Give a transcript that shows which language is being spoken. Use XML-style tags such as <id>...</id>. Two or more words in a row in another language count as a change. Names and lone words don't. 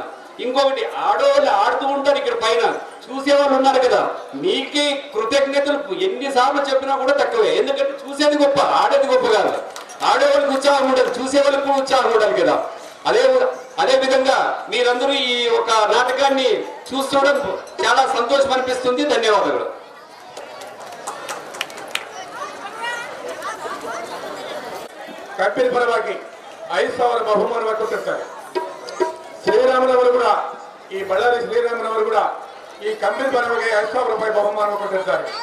<te>ఇంకొకటి, ఆడవాళ్ళు ఆడుతూ ఉంటారు, ఇక్కడ పైన చూసేవాళ్ళు ఉన్నారు కదా, మీకే కృతజ్ఞతలు ఎన్నిసార్లు చెప్పినా కూడా తక్కువే. ఎందుకంటే చూసేది గొప్ప, ఆడేది గొప్ప కాదు. ఆడేవాళ్ళకి ఉత్సాహం ఉండదు, చూసేవాళ్ళకి కూడా ఉత్సాహం ఉండాలి కదా. అదే విధంగా మీరందరూ ఈ ఒక నాటకాన్ని చూస్తుండడం చాలా సంతోషం అనిపిస్తుంది. ధన్యవాదాలు.</te> <kn>ಕಂಪನಿ ಪರವಾಗಿ 5,000 ಬಹುಮಾನವನ್ನು ಕೊಟ್ಟಿರ್ತಾರೆ. ಶ್ರೀರಾಮನವರು ಕೂಡ, ಈ ಬಳ್ಳಾರಿ ಶ್ರೀರಾಮನವರು ಕೂಡ ಈ ಕಂಪನಿ ಪರವಾಗಿ 5,000 ರೂಪಾಯಿ ಬಹುಮಾನವನ್ನು ಕೊಟ್ಟಿರ್ತಾರೆ.</kn>